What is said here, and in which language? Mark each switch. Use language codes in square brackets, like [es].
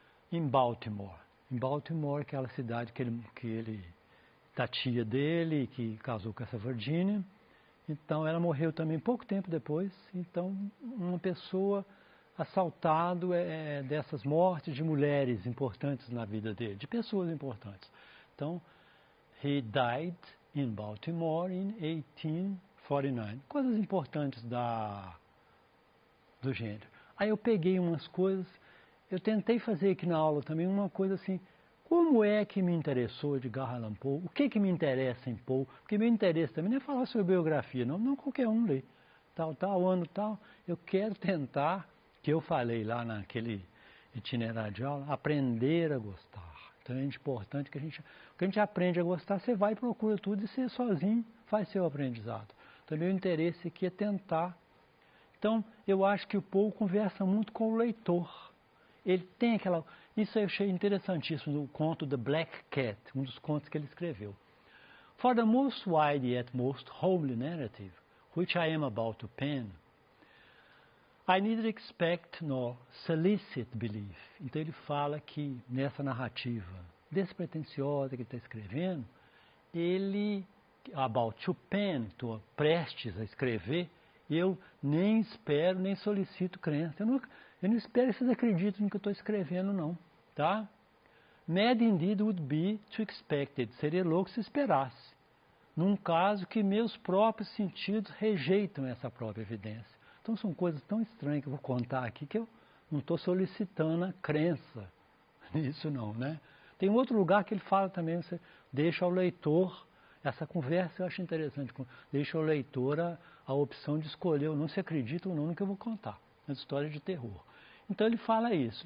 [pt] Em Baltimore, aquela cidade que ele da tia dele, que casou com essa Virginia. Então ela morreu também pouco tempo depois. Então uma pessoa assaltado dessas mortes de mulheres importantes na vida dele, de pessoas importantes. [en] Então, he died in Baltimore in 1849. [pt] Coisas importantes do gênero. Aí eu peguei umas coisas. Eu tentei fazer aqui na aula também uma coisa assim, como é que me interessou Edgar Allan Poe? O que me interessa em Poe? Porque meu interesse também não é falar sobre biografia, não qualquer um lê. Tal, ano, tal. Eu quero tentar, que eu falei lá naquele itinerário de aula, aprender a gostar. Então é importante que a gente aprende a gostar, você vai e procura tudo e você sozinho faz seu aprendizado. Então meu interesse aqui é tentar. Então eu acho que o Poe conversa muito com o leitor. Ele tem aquela... Isso eu achei interessantíssimo no conto The Black Cat, um dos contos que ele escreveu. [en] For the most wide yet most homely narrative, which I am about to pen, I neither expect nor solicit belief. [pt] Então ele fala que nessa narrativa despretensiosa que ele está escrevendo, ele, [en] about to pen, [pt] estou prestes a escrever, eu nem espero, nem solicito crença. Eu não espero que vocês acreditem no que eu estou escrevendo, não. Tá? [en] Mad indeed would be to expect it. [pt] Seria louco se esperasse. Num caso que meus próprios sentidos rejeitam essa própria evidência. Então são coisas tão estranhas que eu vou contar aqui que eu não estou solicitando a crença nisso não, né? Tem outro lugar que ele fala também, você deixa ao leitor, essa conversa eu acho interessante, deixa ao leitor a opção de escolher ou não se acredita ou não no que eu vou contar, nas histórias de terror. Então ele fala isso.